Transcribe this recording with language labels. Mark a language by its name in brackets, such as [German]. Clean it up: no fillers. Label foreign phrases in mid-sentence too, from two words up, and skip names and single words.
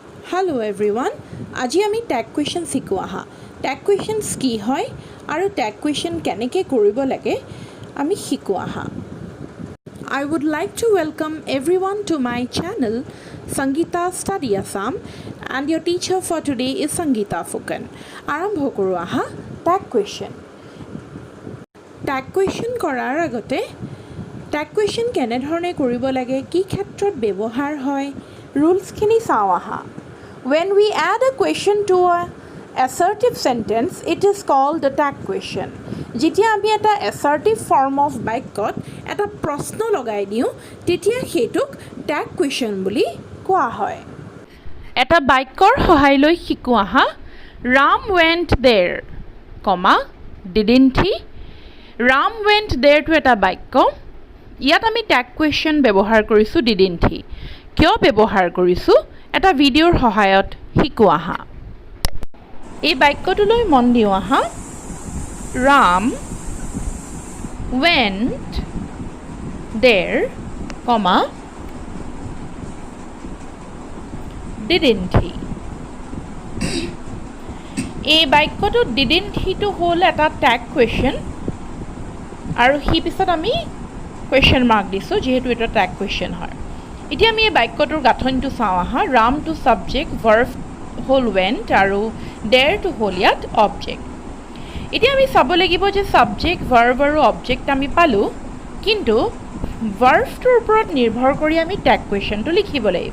[English] Hello everyone. [Assamese] আজি আমি [English] tag question [Assamese] শিকো আহা। [English] tag questions [Assamese] কি হয় আৰু [English] tag question [Assamese] কেনেকৈ কৰিব লাগে আমি শিকো আহা। [English] I would like to welcome everyone to my channel Sangeeta Study Assam and your teacher for today is Sangeeta Fukan. [Assamese] আৰম্ভ কৰো আহা [English] tag question. tag question [Assamese] কৰাৰ আগতে [English] tag question [Assamese] কেনে ধৰণে কৰিব লাগে কি ক্ষেত্ৰত ব্যৱহাৰ হয় ৰুলছখিনি চাওঁ আহা। [English] When we add a question to an assertive sentence, it is called a tag question. [Assamese] যেতিয়া আমি এটা [English] assertive form of [Assamese] বাক্যত এটা প্ৰশ্ন লগাই দিওঁ তেতিয়া সেইটোক [English] tag question [Assamese] বুলি কোৱা হয়। এটা বাক্যৰ সহায় লৈ শিকো আহা [English] Ram went there, didn't he? Ram went there to [Assamese] এটা বাক্য ইয়াত আমি [English] tag question [Assamese] ব্যৱহাৰ কৰিছো [English] didn't he? [Assamese] কিয় ব্যৱহাৰ কৰিছো এটা ভিডিঅ'ৰ সহায়ত শিকো আহা। এই বাক্যটোলৈ মন দিওঁ আহা [English] Ram went there, didn't he? [Assamese] এই বাক্যটো [English] didn't he [Assamese] টো হ'ল এটা [English] tag question [Assamese] আৰু হি পিছত আমি [English] question mark [Assamese] দিছোঁ যিহেতু এটা [English] tag question [Assamese] হয়। এতিয়া আমি এই বাক্যটোৰ গাঁথনিটো চাওঁ আহা ৰাম [English] to subject verb [Assamese] হ'ল ৱেণ্ট আৰু [English] there to [Assamese] হ'ল ইয়াত অবজেক্ট। এতিয়া আমি চাব লাগিব যে [English] subject verb [Assamese] আৰু অবজেক্ট আমি পালোঁ কিন্তু ভাৰ্বটোৰ ওপৰত নিৰ্ভৰ কৰি আমি [English] tag question [Assamese] লিখিব লাগিব।